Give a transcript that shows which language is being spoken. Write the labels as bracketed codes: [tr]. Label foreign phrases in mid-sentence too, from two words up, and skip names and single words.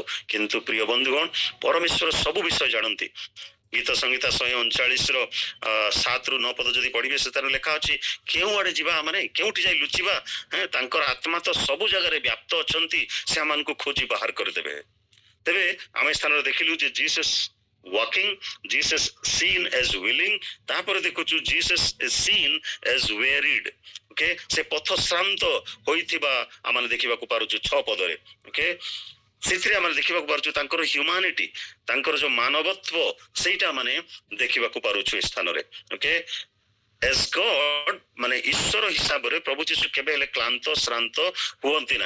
[or] କିନ୍ତୁ ପ୍ରିୟ ବନ୍ଧୁଗଣ, ପରମେଶ୍ୱର ସବୁ ବିଷୟ ଜାଣନ୍ତି। ଗୀତ ସଂହିତା 139 7 ରୁ 9 ପଦ ଯଦି ପଢିବେ, ସେଥିରେ ଲେଖା ଅଛି, କେଉଁ ଆଡେ ଯିବା, ମାନେ କେଉଁଠି ଯାଇ ଲୁଚିବା? ତାଙ୍କର ଆତ୍ମା ତ ସବୁ ଜାଗାରେ ବ୍ୟାପ୍ତ ଅଛନ୍ତି, ସେ ଆମମାନଙ୍କୁ ଖୋଜି ବାହାର କରିଦେବେ। ତେବେ ଆମେ ସ୍ଥାନରେ ଦେଖିଲୁ ଯେ ଜିସସ୍ [en] walking, Jesus seen as willing, [or] ତାପରେ ଦେଖୁଛୁ [en] Jesus is seen as wearied। [or] ଓକେ, ସେ ପଥଶ୍ରାନ୍ତ ହୋଇଥିବା ଆମେ ଦେଖିବାକୁ ପାରୁଛୁ 6 ପଦରେ। ଓକେ, ସେଥିରେ ଆମେ ଦେଖିବାକୁ ପାରୁଛୁ ତାଙ୍କର ହ୍ୟୁମାନିଟି, ତାଙ୍କର ଯୋଉ ମାନବତ୍ବ, ସେଇଟା ମାନେ ଦେଖିବାକୁ ପାରୁଛୁ ଏ ସ୍ଥାନରେ। ଓକେ, [en] as God, [or] ମାନେ ଈଶ୍ୱର ହିସାବରେ ପ୍ରଭୁ ଯୀଶୁ କେବେ ହେଲେ କ୍ଳାନ୍ତ ଶ୍ରାନ୍ତ ହୁଅନ୍ତି ନାହିଁ।